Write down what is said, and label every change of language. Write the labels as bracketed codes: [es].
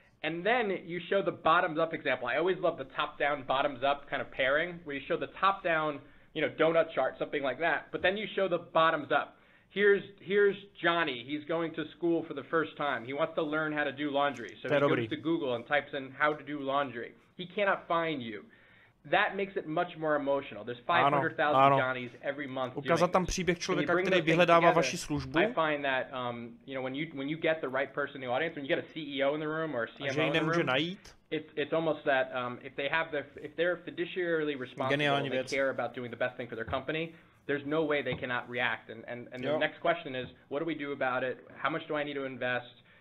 [en] And then you show the bottoms-up example. I always love the top-down, bottoms-up kind of pairing, where you show the top-down, donut chart, something like that. But then you show the bottoms-up. Here's Johnny. He's going to school for the first time. He wants to learn how to do laundry. So he goes to Google and types in how to do laundry. He cannot find you. That makes it much more emotional. There's 500,000 Johnnies every month. [cs] Ukázat tam příběh člověka, který vyhledává vaši službu. [en] I find that when you get the right person in the audience, when you get a CEO in the room or a CMO in the room, it's almost that if they're fiduciarily responsible and they care about doing the best thing for their company, there's no way they cannot react. And the next question is, what do we do about it? How much do I need to invest?